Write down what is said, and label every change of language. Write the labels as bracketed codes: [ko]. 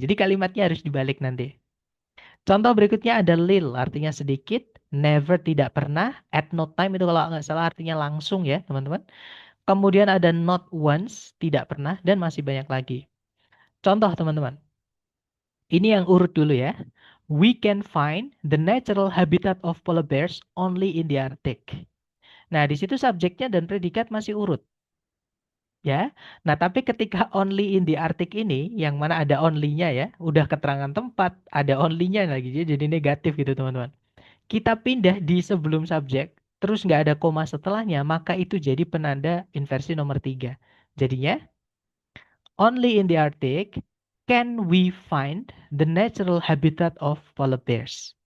[id] Jadi kalimatnya harus dibalik nanti. Contoh berikutnya ada lil, artinya sedikit, never tidak pernah, at no time itu kalau nggak salah artinya langsung ya teman-teman. Kemudian ada not once, tidak pernah, dan masih banyak lagi. Contoh teman-teman, ini yang urut dulu ya. [en] We can find the natural habitat of polar bears only in the Arctic. [id] Nah, di situ subjeknya dan predikat masih urut. Ya, nah tapi ketika [en] only in the Arctic [id] ini, yang mana ada only-nya ya, udah keterangan tempat, ada only-nya lagi, jadi negatif gitu teman-teman. Kita pindah di sebelum subjek, terus nggak ada koma setelahnya, maka itu jadi penanda inversi nomor 3. Jadinya, [en] only in the Arctic can we find the natural habitat of polar bears.